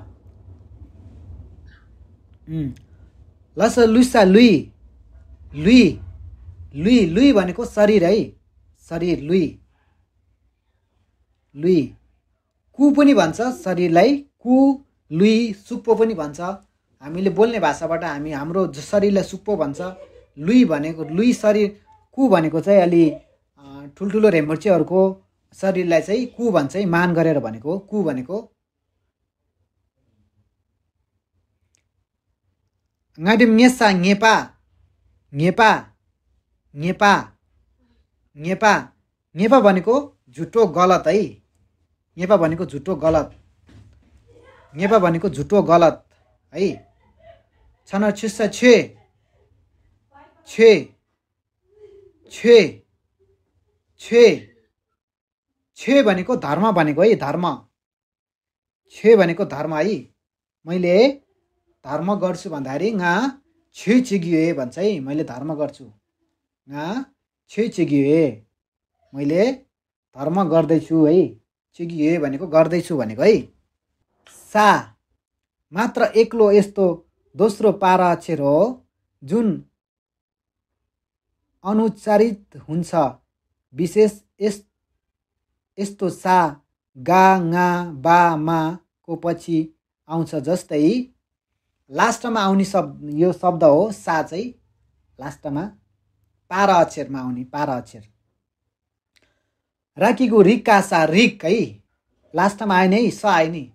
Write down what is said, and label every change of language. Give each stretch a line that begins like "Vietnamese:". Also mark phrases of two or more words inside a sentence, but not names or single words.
Sherpa: लस लुसा लुई लुई
Nepali: लुई लुई भनेको शरीर है शरीर
Sherpa: लुई लुई कु
Nepali: पनि भन्छ शरीरलाई कु
Sherpa: लुई सुप्पो
Nepali: पनि भन्छ हामीले बोल्ने भाषाबाट हाम्रो शरीरलाई सुप्पो भन्छ। लुई भनेको लुई शरीर, कु भनेको चाहिँ अलि ठुल्ठुलो रेम्बुर्चेहरूको शरीरलाई चाहिँ कु भन्छ है, मान गरेर भनेको कु भनेको।
Sherpa: ngadim ngesa ngepa ngepa ngepa ngepa ngepa
Nepali: भनेको झुटो गलत है। ngepa भनेको झुटो गलत, ngepa भनेको झुटो गलत है।
Sherpa: छन छिस्सा छे छे
Nepali: छे छे छे भनेको धर्म भनेको है, धर्म। छे भनेको धर्म है। मैले धर्म गर्छु भन्दाखेरि
Sherpa: गा छे चिगिए
Nepali: भन्छ है। मैले धर्म गर्छु,
Sherpa: गा छे चिगिए,
Nepali: मैले धर्म गर्दैछु है। चिगिए भनेको गर्दैछु भनेको है। सा मात्र एक्लो यस्तो दोस्रो पारा अक्षर हो जुन अनुच्चारित हुन्छ। विशेष यस्तो सा गा गा बा मा को पछि आउँछ। जस्तै लास्टमा आउने शब्द, यो शब्द हो सा चाहिँ लास्टमा पारा अक्षरमा आउने, पारा अक्षर।
Sherpa: राखीको रिक्का सा रिक
Nepali: है, लास्टमा आएन है, स आयो नि।